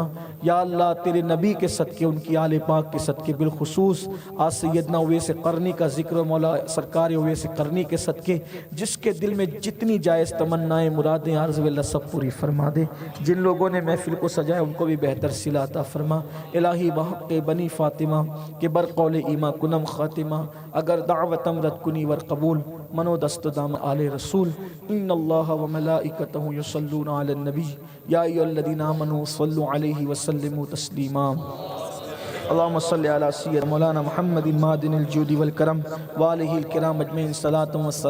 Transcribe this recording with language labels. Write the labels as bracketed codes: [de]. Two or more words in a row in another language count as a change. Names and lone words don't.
[ur] یا اللہ تیرے نبی کے صدقے، ان کی آل پاک کے صدقے، بالخصوص آج سیدنا اویس قرنی کا ذکر و مولا سرکار اویس قرنی کے صدقے، جس کے دل میں جتنی جائز تمنائیں مرادیں عرض اللہ سب پوری فرما دے۔ جن لوگوں نے محفل کو سجایا ان کو بھی بہتر صلہ عطا فرما۔ [fa] الہی بحق بنی فاطمہ کہ برقول ایما کنم خاتمہ، اگر دعوتم رد کنی ور قبول، منو دست دام آل رسول۔ [ar] ان اللہ و ملائکتہ یصلون علی النبی یا ایھا الذین آمنوا صلوا علیہ وسلموا تسلیما۔ اللہم صلی علی سیدنا مولانا محمد معدن الجود والکرم وآلہ الکرام اجمعین صلاۃ و